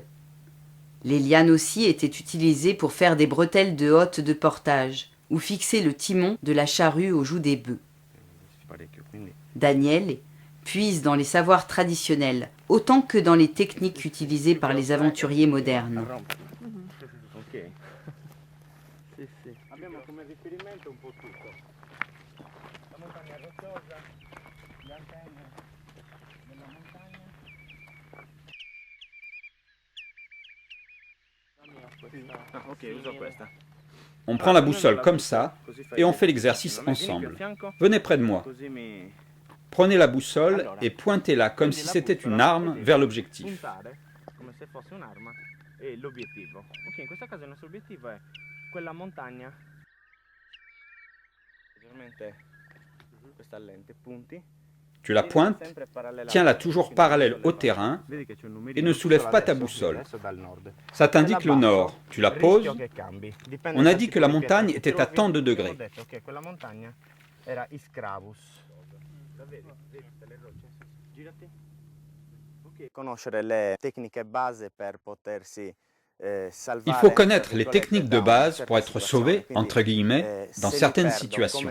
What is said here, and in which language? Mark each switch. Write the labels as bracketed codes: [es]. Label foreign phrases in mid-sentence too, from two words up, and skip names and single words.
[fr] Les lianes aussi étaient utilisées pour faire des bretelles de hotte de portage ou fixer le timon de la charrue aux joues des bœufs. Daniel puise dans les savoirs traditionnels autant que dans les techniques utilisées par les aventuriers modernes. [it] Abbiamo come riferimento un po' tutto. La montagna rocciosa, le antenne della montagna. Ok, uso questa. [fr] On prend la boussole comme ça et on fait l'exercice ensemble. Venez près de moi. Prenez la boussole et pointez-la comme si c'était une arme vers l'objectif. [it] Come se fosse un'arma e l'obiettivo. Ok, in questo caso il nostro obiettivo è quella montagna. Leggermente questa lente, punti. [fr] Tu la pointes, tiens-la toujours parallèle au terrain et ne soulève pas ta boussole. Ça t'indique le nord. Tu la poses. On a dit que la montagne était à tant de degrés. Il faut connaître les techniques de base pour être sauvé, entre guillemets, dans certaines situations.